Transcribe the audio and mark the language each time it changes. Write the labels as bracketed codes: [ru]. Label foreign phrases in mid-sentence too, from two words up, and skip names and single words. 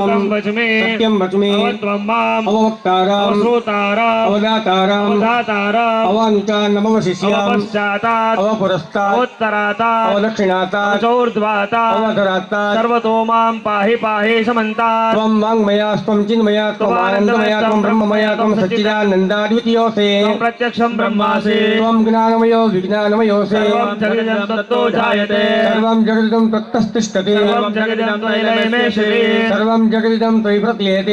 [sa] સૂતં વચમે. સત્યમ વચમે. અવત્વં મામ. અવવક્તારમ. અવશ્રોતારમ. અવદાતારમ. અવધાતારમ. અવાનુચા નમવશિષ્યામ. અવપશ્ચાતાत्. અવપુરસ્તાत्. અવોત્તરાતાत्. અવદક્ષિણાતાत्. અચૌર્ધ્વાતાत्. અવધરાતાत्. સર્વતો મામ પાહિ પાહિ સમંતાत्. त्वं वाङ्मया त्वं चिन्मया त्वं आनन्दमया त्वं ब्रह्ममया त्वं सच्चिदानन्दाद्वितीयोऽसि. त्वं प्रत्यक्षं ब्रह्मासि. त्वं ज्ञानमयो विज्ञानमयोऽसि. सर्वं जगदिदं तत्तो जायते. सर्वं जगदिदं तत्तस्तिष्ठति. सर्वं जगदिदं त्वयैलयमेषति. सर्वं जगदिदं त्वयि प्रक्रियते.